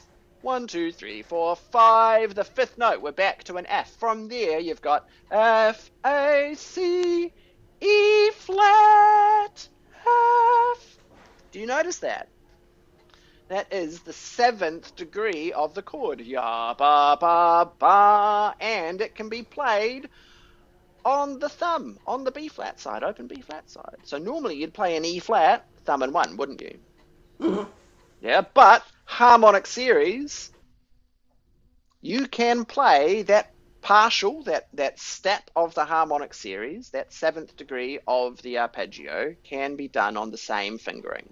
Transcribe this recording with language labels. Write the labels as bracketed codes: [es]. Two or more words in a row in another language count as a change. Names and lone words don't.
[en] One, two, three, four, five. The fifth note, we're back to an F. From there, you've got F, A, C, E flat, F. Do you notice that? That is the seventh degree of the chord. Ya, ba, ba, ba. And it can be played on the thumb, on the B flat side, open B flat side. So normally you'd play an E flat, thumb and one, wouldn't you? Mm-hmm. Yeah, but harmonic series, you can play that partial, that step of the harmonic series, that seventh degree of the arpeggio, can be done on the same fingering.